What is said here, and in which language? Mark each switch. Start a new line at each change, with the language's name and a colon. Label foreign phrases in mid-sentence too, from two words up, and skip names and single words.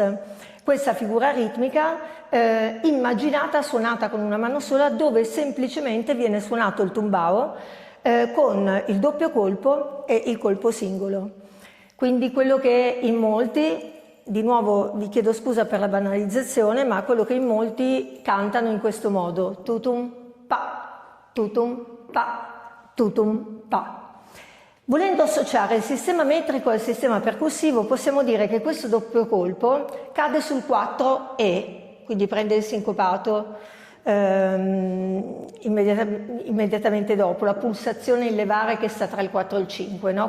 Italian: Questa figura ritmica immaginata, suonata con una mano sola, dove semplicemente viene suonato il tumbao con il doppio colpo e il colpo singolo. Quindi quello che in molti, di nuovo vi chiedo scusa per la banalizzazione, ma quello che in molti cantano in questo modo: tutum pa, tutum pa, tutum pa. Volendo associare il sistema metrico al sistema percussivo, possiamo dire che questo doppio colpo cade sul 4 E, quindi prende il sincopato immediatamente dopo, la pulsazione in levare che sta tra il 4 e il 5, no?